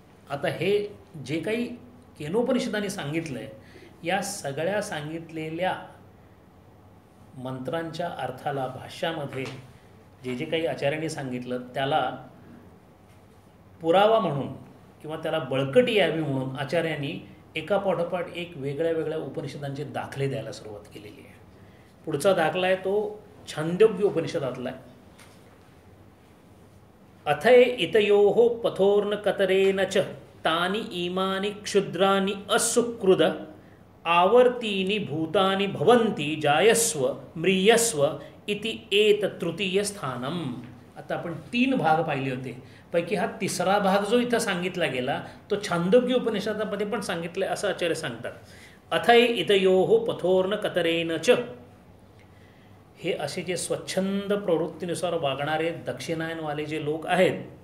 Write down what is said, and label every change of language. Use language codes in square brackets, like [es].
[mr] आता हे जे काही केनोपनिषदाने सांगितलं आहे, या सगळ्या सांगितलेल्या मंत्रांच्या अर्थाला भाष्यामध्ये जे जे काही आचार्यांनी सांगितलं त्याला पुरावा म्हणून किंवा त्याला बळकटी यावी म्हणून आचार्यांनी एका पाठोपाठ एक वेगळ्या वेगळ्या उपनिषदांचे दाखले द्यायला सुरुवात केलेली आहे. पुढचा दाखला आहे तो छांदोग्य उपनिषदातला आहे. [sa] अथय इतयोः पथोर्न कतरेन च तानि इमानि क्षुद्रानि असुकृद आवर्तीनि भूतानि भवन्ति जायस्व म्रियस्व इति एत तृतीय स्थानम. [mr] आता आपण 3 भाग पाहिले होते, पैकी हा तिसरा भाग जो इथं सांगितला गेला तो छांदोग्य उपनिषदामध्ये पण सांगितलं असं आचार्य सांगतात. [sa] अथय इतयोः पथोर्न कतरेन च, [mr] हे असे जे स्वच्छंद प्रवृत्तीनुसार वागणारे दक्षिणायनवाले जे लोक आहेत,